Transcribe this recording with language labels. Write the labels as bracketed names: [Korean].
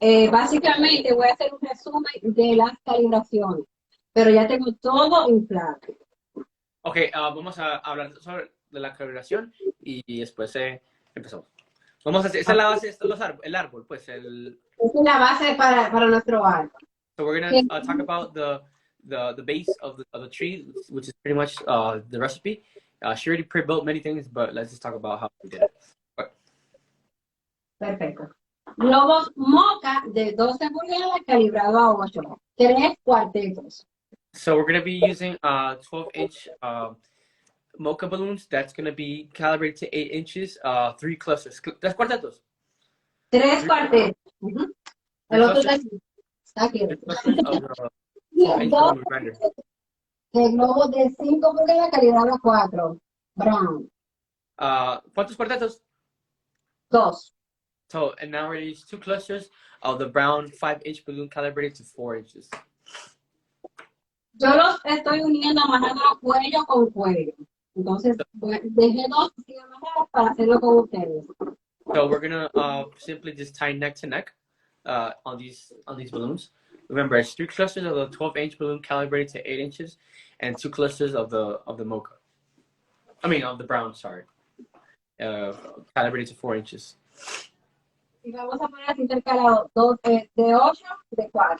[Spanish] Básicamente voy a hacer un resumen de las calibraciones, pero ya tengo todo inflado. Ok, vamos a hablar sobre la calibración y después empezamos. Vamos a hacer, esta es la base, esto es el árbol, pues el... Esa es la base para nuestro árbol. [English] So we're gonna talk about the base of the tree, which is pretty much the recipe. She already pre-built many things, but let's just talk about how we did it. [Spanish] Perfecto. Globos Moca de 12 pulgadas calibrado a 8. 3 cuartetos. [English] So we're gonna be using 12-inch mocha balloons. That's gonna be calibrated to 8 inches. 3 clusters. [Spanish] Tres cuartetos. 3 cuartetos. El otro está aquí. Está aquí. [English] Three clusters of the 12-inch [Spanish] Dos [English] balloon grinder. [Spanish] de globos de 5 pulgadas calibrado a 4. Brown. ¿Cuántos cuartetos? 2. [English] So, and now we're gonna use 2 clusters of the brown 5-inch balloon calibrated to 4 inches. [Spanish] Yo los estoy uniendo amarrando cuello con cuello. Entonces, dejé 2 sin amarrar para hacerlo con ustedes. [English] So we're gonna simply just tie neck to neck on these balloons. Remember, it's 3 clusters of the 12-inch balloon calibrated to 8 inches, and 2 clusters of the mocha. I mean, of the brown, sorry, calibrated to 4 inches. [Spanish] Y vamos a poner así intercalado 2 de 8, de 4.